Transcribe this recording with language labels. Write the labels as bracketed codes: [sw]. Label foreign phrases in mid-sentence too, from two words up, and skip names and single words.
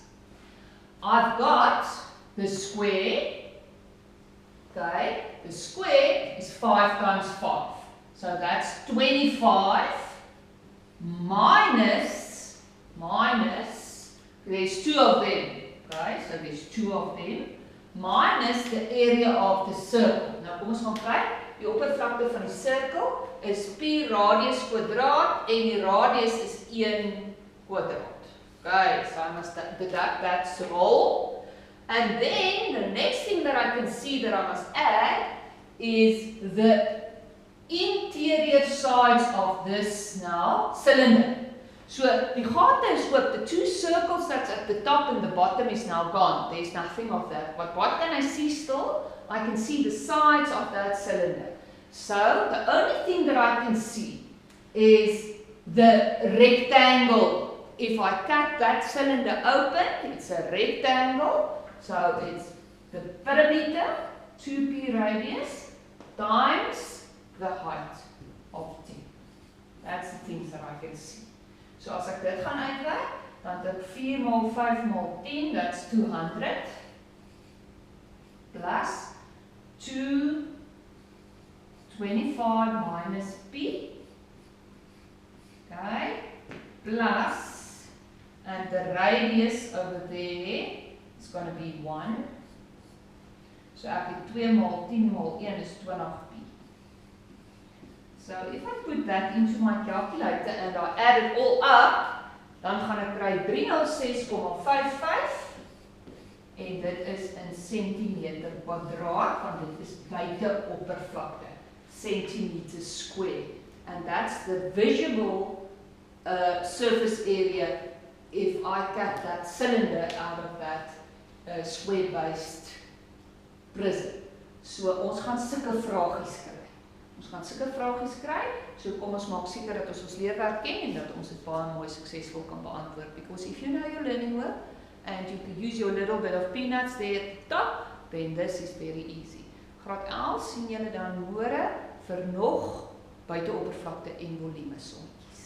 [en] I've got the square, okay, the square is 5 times 5. So that's 25 minus, there's 2 of them, okay, so there's 2 of them, minus the area of the circle. [af] Nou kom ons gaan kyk, die oppervlakte van die sirkel is pi radius kwadraat en die radius is 1 kwadraat. [en] Okay, so I must deduct that whole. And then the next thing that I can see that I must add is the interior sides of this now cylinder. [af] So die gate is oop, [en] the two circles that's at the top and the bottom is now gone. There's nothing of that. But what can I see still? I can see the sides of that cylinder. So the only thing that I can see is the rectangle. If I cut that cylinder open, it's a rectangle. So it's the perimeter, 2p radius, times the height of T. That's the things that I can see. [af] So as ek dit gaan uitwerk, dan het ek 4 mal 5 mal 10, [en] that's 200, plus 225 minus P, okay, plus, and the radius over there is going to be 1. [af] So ek het 2 mal 10 mal 1 is 20p. [en] So if I put that into my calculator and I add it all up, [af] dan gaan ek kry 306,55 en dit is in centimeter kwadraat, want dit is buite oppervlakte, [en] centimeter square. And that's the visible surface area if I cut that cylinder out of that square-based prism. [af] So ons gaan sulke vragies kry. Ons gaan sulke vragies kry, so kom ons maak seker dat ons leerwerk ken en dat ons dit baie mooi suksesvol kan beantwoord. [en] Because if you know your learning work and you can use your little bit of peanuts there at the top, then this is very easy. [af] Graad 11 sien julle dan môre vir nog buiteoppervlakte en volume som.